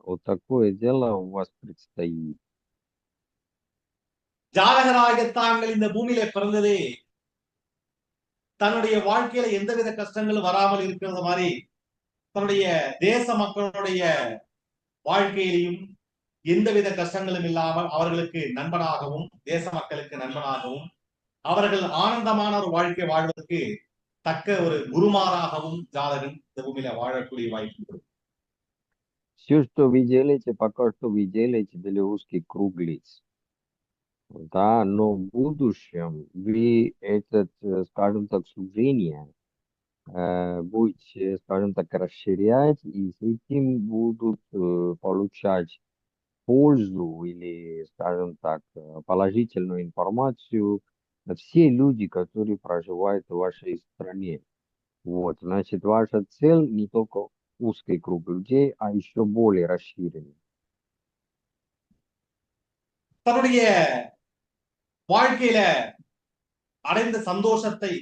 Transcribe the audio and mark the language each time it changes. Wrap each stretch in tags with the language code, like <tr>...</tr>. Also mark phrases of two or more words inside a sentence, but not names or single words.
<ru>Вот такое дело у вас предстоит.</ru> <ta>ஜாதகராக தாங்கள் இந்த பூமியில பிறந்ததே தன்னுடைய வாழ்க்கையில எந்தவித கஷ்டங்களும் வராமல் இருக்கிறது மாதிரி தன்னுடைய தேச மக்களுடைய வாழ்க்கையிலையும் எந்தவித கஷ்டங்களும் இல்லாமல் அவர்களுக்கு நண்பனாகவும் தேச மக்களுக்கு நண்பனாகவும் அவர்கள் ஆனந்தமான ஒரு வாழ்க்கை வாழ்வதற்கு தக்க ஒரு குருமாராகவும் ஜாதகன் இந்த பூமியில வாழக்கூடிய வாய்ப்பு.</ta> <ru>Все, что вы делаете, пока что вы делаете для узких круг лиц. Да, но в будущем вы этот, скажем так, служение будете, скажем так, расширять, и с этим будут получать пользу или, скажем так, положительную информацию все люди, которые проживают в вашей стране. Вот, значит, ваша цель не только узкий круг людей, а еще более расширенный.</ru> <ta>தன்னுடைய வாழ்க்கையில அடைந்த சந்தோஷத்தை</ta>